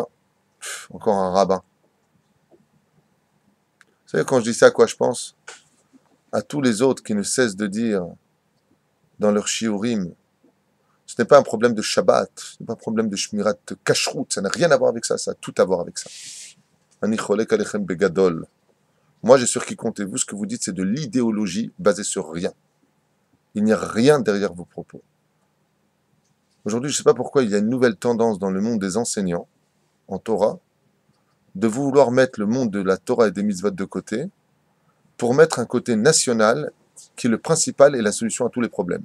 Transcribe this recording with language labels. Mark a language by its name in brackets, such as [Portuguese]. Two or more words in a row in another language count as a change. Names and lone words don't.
[French] Encore un rabbin. Vous savez, quand je dis ça, à quoi je pense? À tous les autres qui ne cessent de dire dans leur shiurim, ce n'est pas un problème de Shabbat, ce n'est pas un problème de [Hebrew] שמירת כשרות, [French] ça n'a rien à voir avec ça, ça a tout à voir avec ça. [Hebrew] אני חולק עליכם בגדול. [French] Moi, j'ai sur qui comptez-vous, ce que vous dites, c'est de l'idéologie basée sur rien. Il n'y a rien derrière vos propos. Aujourd'hui, je ne sais pas pourquoi il y a une nouvelle tendance dans le monde des enseignants, en Torah, de vouloir mettre le monde de la Torah et des mitzvot de côté, pour mettre un côté national qui est le principal et la solution à tous les problèmes.